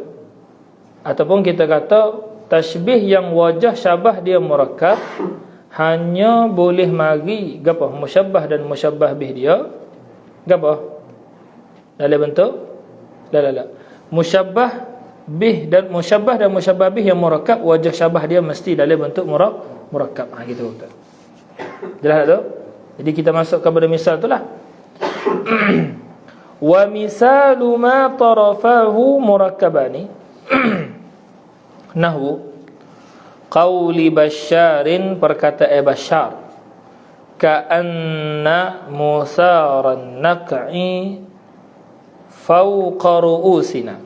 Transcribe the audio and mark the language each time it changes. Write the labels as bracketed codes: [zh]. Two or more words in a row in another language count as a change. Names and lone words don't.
[ms] Ataupun kita kata tashbih yang wajah syabah dia murakkab hanya boleh mari gapo musyabbah dan musyabbah bih dia gapo dalam bentuk la musyabbah bih dan musyabbah bih yang murakkab wajah syabah dia mesti dalam bentuk murakkab. Gitu betul. Jelas tak tu? Jadi kita masuk kepada misal itulah. [ar] ومثال ما طرفاه مركبان نحو قول بشار, perkataan Basyar, كأن مثار النقع فوق رؤوسنا.